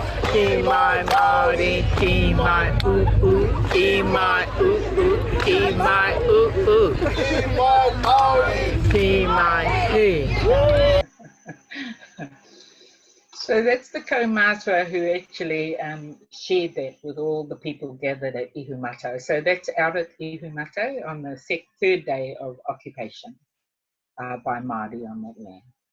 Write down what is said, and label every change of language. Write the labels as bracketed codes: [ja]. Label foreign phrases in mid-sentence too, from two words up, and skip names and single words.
[mi] Ki mai Māori, ki mai ki mai ki mai ki mai Māori, ki mai he. [en] So that's the kaumātua who actually shared that with all the people gathered at Ihumata. So that's out at Ihumata on the 3rd day of occupation by Māori on that land.